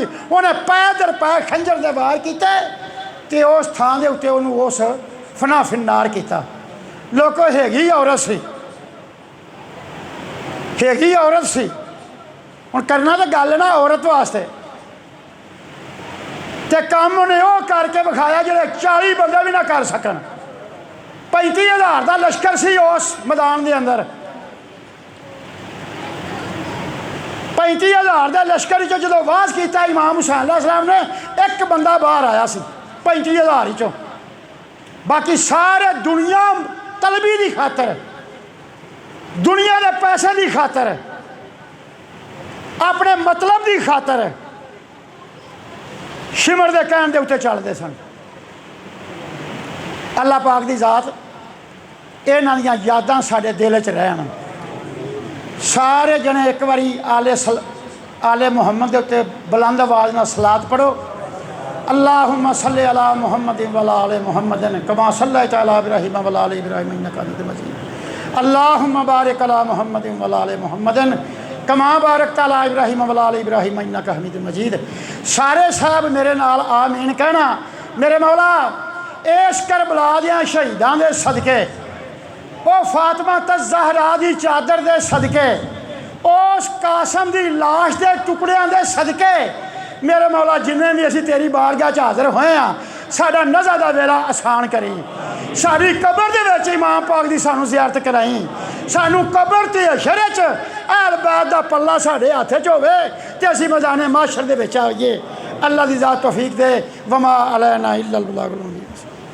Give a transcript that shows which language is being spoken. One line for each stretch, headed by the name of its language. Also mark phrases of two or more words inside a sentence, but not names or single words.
Punjabi: اوہنے پے در پے خنجر دے وار کیتے تے اس تھاں دے اُتے اوہنوں اس فنا فی النار کیتا. لوکو ہیگی عورت سی، ہیگی عورت سی، ہُن کرنا تو گل نا عورت واسطے، تے کم اوہنے او کرکے وکھایا جیہڑے 40 بندے وی نا کر سکن. 35,000 دا لشکر سی اس میدان دے اندر، 35,000 دے لشکر جو وعظ کیتا امام حسین علیہ السلام نے، اک بندہ باہر آیا سی 35,000 چوں، باقی سارے دنیا طلبی دی خاطر، دنیا دے پیسے دی خاطر، اپنے مطلب دی خاطر شمر دے کہن دے اُتے چلدے سن. اللہ پاک دی ذات انہاں دیاں یاداں ساڈے دل چ رہن. سارے جنے اک واری آلِ محمد دے اُتے بلند آواز نال صلوٰۃ پڑھو.
Arabic: اللهم صل على محمد وعلى آل محمد كما صليت على إبراهيم وعلى آل إبراهيم إنك حميد مجيد. اللهم بارك على محمد وعلى آل محمد كما باركت على إبراهيم وعلى آل إبراهيم إنك حميد مجيد.
Punjabi: سارے صاحب میرے نال آمین کہنا. میرے مولا اس کربلا دیاں شہیداں دے صدقے، او فاطمہ زہرا دی چادر دے صدقے، اس قاسم دی لاش دے ٹکڑیاں دے صدقے، میرے مولا جنے وی اسی تیری بارگاہ چ حاضر ہوئے ہاں، ساڈا نزع دا ویلا آسان کریں، ساڈی قبر دے وچ امام پاک دی سانوں زیارت کرائیں، سانوں قبر تے حشر چ اہلِ بیت دا پلا ساڈے ہتھ چ ہووے تے اسی میدانِ محشر دے وچ آئیے. اللہ دی ذات توفیق دے.
Arabic: وما علينا إلا البلاغ المبين.